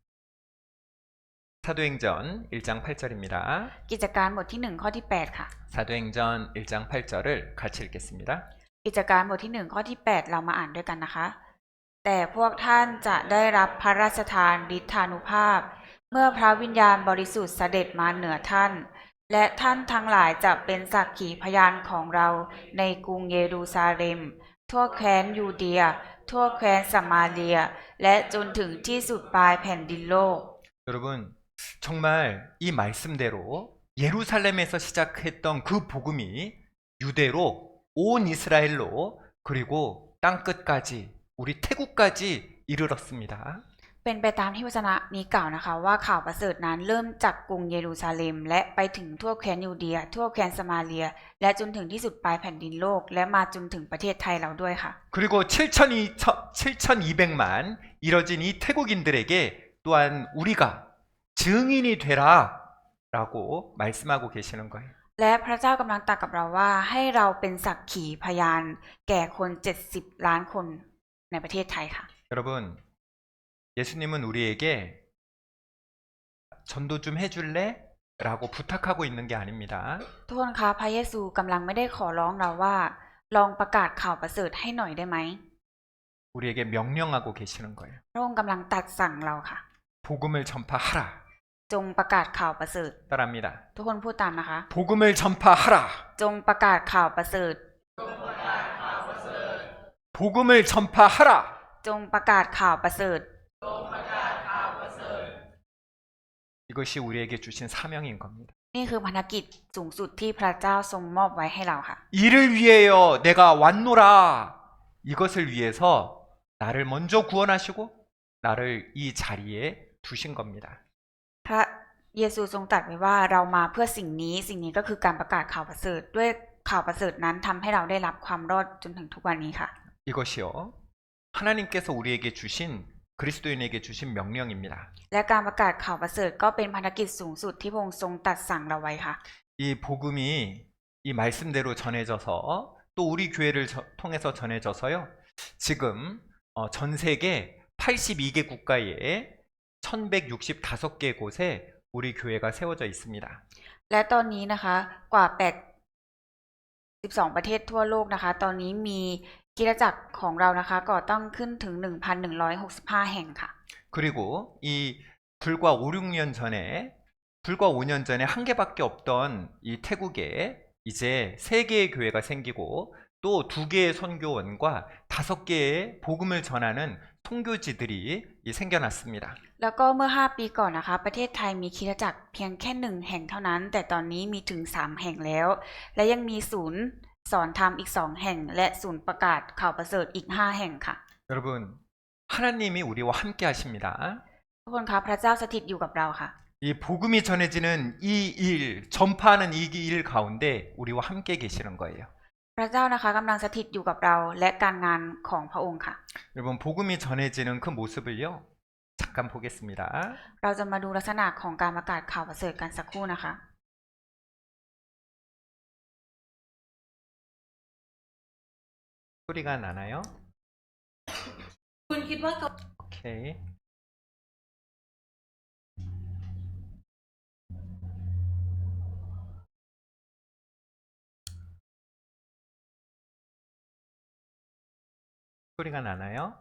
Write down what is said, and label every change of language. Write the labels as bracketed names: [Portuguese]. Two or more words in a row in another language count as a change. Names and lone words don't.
[Korean] 사도행전 1장 8절입니다. [Thai] กิจการบทที่1ข้อที่8ค่ะ [Korean] 사도행전 1장 8절을 같이 읽겠습니다. [Thai] กิจการบทที่1ข้อที่8เรามาอ่านด้วยกันนะคะ แต่พวกท่านจะได้รับพระราชทานฤทธานุภาพ เมื่อพระวิญญาณบริสุทธิ์เสด็จมาเหนือท่าน และท่านทั้งหลายจะเป็นสักขีพยานของเราในกรุงเยรูซาเล็ม ทั่วแคว้นยูเดีย ทั่วแคว้นสมาเลีย และจนถึงที่สุดปลายแผ่นดินโลก [Korean] 여러분 정말 이 말씀대로 예루살렘에서 시작했던 그 복음이 유대로 온 이스라엘로 그리고 땅끝까지 우리 태국까지 이르렀습니다. [Thai] เป็นไปตามที่วจนะนี้กล่าวนะคะว่าข่าวประเสริฐนั้นเริ่มจากกรุงเยรูซาเล็ม และไปถึงทั่วแคว้นยูเดีย ทั่วแคว้นสมาเลีย และจนถึงที่สุดปลายแผ่นดินโลก และมาจนถึงประเทศไทยเราด้วยค่ะ [Korean] 그리고 7,200만 이뤄진 이 태국인들에게 또한 우리가 증인이 되라 라고 말씀하고 계시는 거예요. [Thai] และพระเจ้ากำลังตรัสกับเราว่าให้เราเป็นสักขีพยานแก่คน70ล้านคนในประเทศไทยค่ะ [Korean] 여러분 예수님은 우리에게 전도 좀 해줄래? 라고 부탁하고 있는 게 아닙니다. [Thai] ทุกคนคะพระเยซูกำลังไม่ได้ขอร้องเราว่าลองประกาศข่าวประเสริฐให้หน่อยได้ไหม [Korean] 우리에게 명령하고 계시는 거예요. [Thai] พระองค์กำลังตรัสสั่งเราค่ะ [Korean] 복음을 전파하라. [Thai] จงประกาศข่าวประเสริฐ [Korean] 따라합니다. [Thai] ทุกคนพูดตามนะคะ [Korean] 복음을 전파하라. [Thai] จงประกาศข่าวประเสริฐ [Korean] 복음을 전파하라. [Thai] จงประกาศข่าวประเสริฐ [Korean] 이것이 우리에게 주신 사명인 겁니다. [Thai] นี่คือภารกิจสูงสุดที่พระเจ้าทรงมอบไว้ให้เราค่ะ [Korean] 이를 위하여 내가 왔노라. 이것을 위해서 나를 먼저 구원하시고 나를 이 자리에 두신 겁니다. [Thai] พระเยซูทรงตรัสไว้ว่าเรามาเพื่อสิ่งนี้ก็คือการประกาศข่าวประเสริฐด้วยข่าวประเสริฐนั้นทำให้เราได้รับความรอดจนถึงทุกวันนี้ค่ะ [Korean] 이것이요. 하나님께서 우리에게 주신 그리스도인에게 주신 명령입니다. [Thai] และการประกาศข่าวประเสริฐก็เป็นภารกิจสูงสุดที่พระองค์ทรงตรัสสั่งเราไว้ค่ะ [Korean] 이 복음이 이 말씀대로 전해져서 또 우리 교회를 통해서 전해져서요. 지금 전 세계 82개 국가에 1165개 곳에 우리 교회가 세워져 있습니다. [Thai] และตอนนี้นะคะกว่า12ประเทศทั่วโลกนะคะตอนนี้มีคริสตจักรของเรานะคะก่อตั้งขึ้นถึง 1,165 แห่งค่ะ [Korean] 그리고 이 불과 5년 전에 한 개밖에 없던 이 태국에 이제 3개의 교회가 생기고 또 2개의 선교원과 5개의 복음을 전하는 선교지들이 생겨났습니다. [Thai] แล้วก็เมื่อ5ปีก่อนนะคะประเทศไทยมีคริสตจักรเพียงแค่1แห่งเท่านั้นแต่ตอนนี้มีถึง3แห่งแล้วและยังมีศูนย์สอนธรรมอีก2แห่งและศูนย์ประกาศข่าวประเสริฐอีก5แห่งค่ะ [Korean] 여러분 하나님이 우리와 함께 하십니다. [Thai] ทุกคนคะพระเจ้าสถิตอยู่กับเราค่ะ [Korean] 이 복음이 전해지는 이 일, 전파하는 이 일 가운데 우리와 함께 계시는 거예요. [Thai] พระเจ้านะคะกำลังสถิตอยู่กับเราและการงานของพระองค์ค่ะ [Korean] 여러분 복음이 전해지는 그 모습을요. 잠깐 보겠습니다. [Thai] เราจะมาดูลักษณะของการประกาศข่าวประเสริฐกันสักครู่นะคะ [Korean] 소리가 나나요? [Thai] คุณคิดว่าเกา [Korean] 오케이. 소리가 나나요?